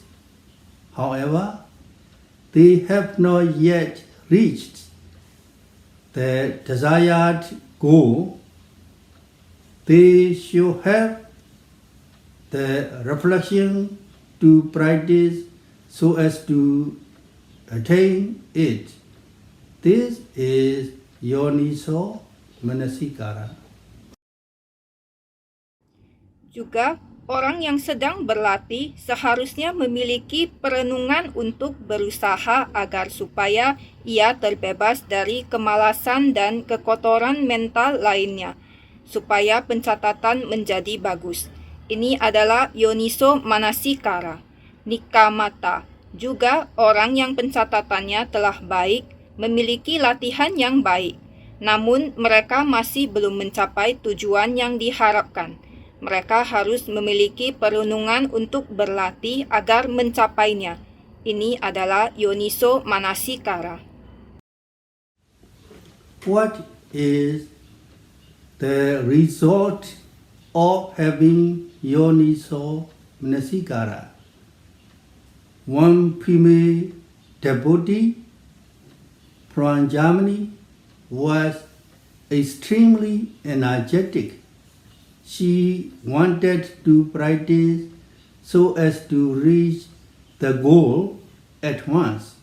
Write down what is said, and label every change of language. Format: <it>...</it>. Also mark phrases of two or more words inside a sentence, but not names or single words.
<en>However, they have not yet reached the desired goal. They should have the reflection to practice so as to attain it. This is</en> <pi>Yoniso Manasikara.</pi> <id>Juga, Orang yang sedang berlatih seharusnya memiliki perenungan untuk berusaha agar supaya ia terbebas dari kemalasan dan kekotoran mental lainnya, supaya pencatatan menjadi bagus. Ini adalah</id> <pi>yoniso manasikara.</pi> <id>Nikamata, juga orang yang pencatatannya telah baik, memiliki latihan yang baik, namun mereka masih belum mencapai tujuan yang diharapkan. Mereka harus memiliki perenungan untuk berlatih agar mencapainya. Ini adalah</id> <pi>yoniso manasikara.</pi> <en>What is the result of having</en> <pi>yoniso manasikara?</pi> <en>One female devotee from Germany was extremely energetic. She wanted to practice so as to reach the goal at once.</en>